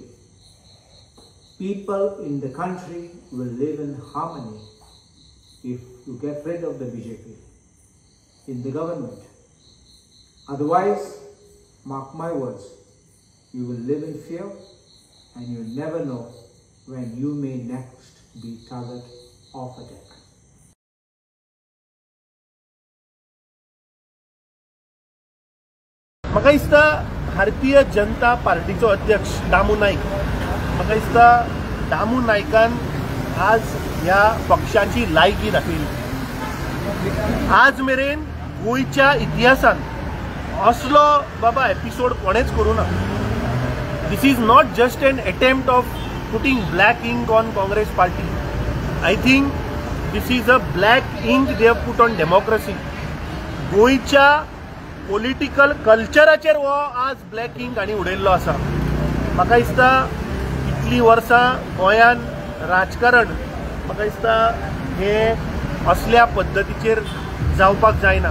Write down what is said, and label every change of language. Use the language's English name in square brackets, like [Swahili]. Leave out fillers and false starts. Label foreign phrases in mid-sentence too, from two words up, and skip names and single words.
[English] People in the country will live in harmony if you get rid of the BJP in the government. Otherwise, mark my words, you will live in fear and you never know when you may next be target of attack. [Konkani] म्हाका दिसता भारतीय जनता पार्टीचो अध्यक्ष दामू नाईक, म्हाका दिसता दामू नायकान आज ह्या पक्षाची लायकी दाखयली. आज मेरेन गोंयच्या इतिहासान असलो बाबा एपिसोड कोणेच करूं ना. [English] This is not just an attempt of putting black ink on Congress party. I think this is a black ink they have put on democracy. [Konkani] गोंयच्या [English] political culture [Konkani] हो आज [English] black ink [Konkani] हांणी उडयल्लो आसा. म्हाका दिसता इतली वर्सां गोंयान राजकारण म्हाका दिसता हे असल्या पद्दतीचेर जावपाक जायना.